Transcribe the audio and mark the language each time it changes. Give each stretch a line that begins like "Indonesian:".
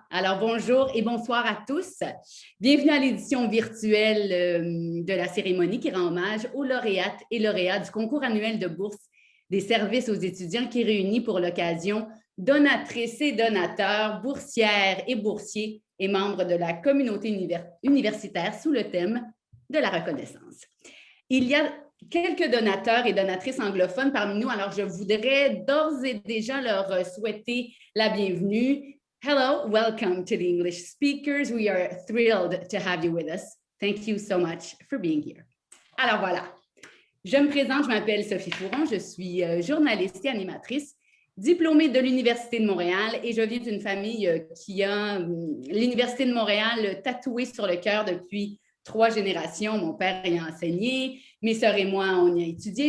French: Alors bonjour et bonsoir à tous. Bienvenue à l'édition virtuelle de la cérémonie qui rend hommage aux lauréates et lauréats du concours annuel de bourse des services aux étudiants qui réunit pour l'occasion donatrices et donateurs, boursières et boursiers et membres de la communauté universitaire sous le thème de la reconnaissance. Il y a quelques donateurs et donatrices anglophones parmi nous, alors je voudrais d'ores et déjà leur souhaiter la bienvenue.
English: Hello, welcome to the English speakers. We are thrilled to have you with us. Thank you so much for being here.
French: Alors voilà, je me présente, je m'appelle Sophie Fouron, je suis journaliste et animatrice, diplômée de l'Université de Montréal et je viens d'une famille qui a l'Université de Montréal tatouée sur le cœur depuis 3 générations. Mon père y a enseigné, mes sœurs et moi, on y a étudié.